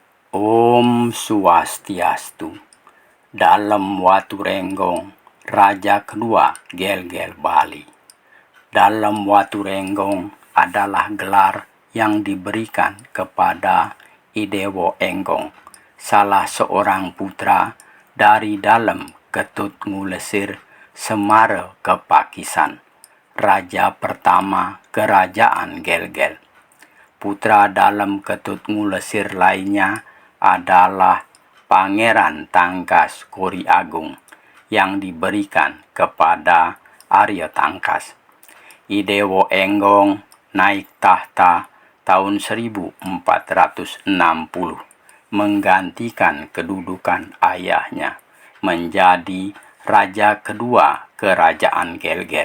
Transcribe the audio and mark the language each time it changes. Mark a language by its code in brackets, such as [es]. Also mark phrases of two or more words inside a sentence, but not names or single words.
[id] Om Swastiastu. Dalem Waturenggong, Raja kedua Gel-Gel Bali. Dalem Waturenggong adalah gelar yang diberikan kepada Idewo Enggong, salah seorang putra dari Dalem Ketut Ngulesir Semara Kepakisan, Raja pertama Kerajaan Gel-Gel. Putra Dalem Ketut Ngulesir lainnya adalah Pangeran Tangkas Kori Agung yang diberikan kepada Arya Tangkas. Idewo Enggong naik tahta tahun 1460, menggantikan kedudukan ayahnya menjadi raja kedua Kerajaan Gel-Gel.